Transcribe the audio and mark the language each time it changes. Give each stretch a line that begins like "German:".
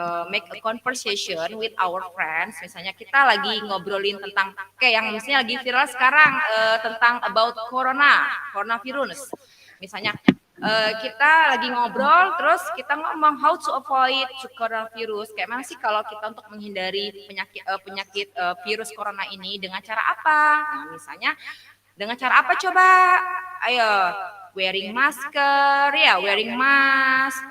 English: Make a conversation with our friends.
Indonesian: Misalnya kita lagi ngobrolin tentang yang misalnya lagi viral sekarang tentang
English: about coronavirus.
Indonesian: Misalnya kita lagi ngobrol terus kita ngomong
English: how to avoid coronavirus.
Indonesian: Kayak mana sih kalau kita untuk menghindari penyakit virus corona ini dengan cara apa? Nah, misalnya dengan cara apa coba? Ayo, wearing masker, ya
English: wearing mask.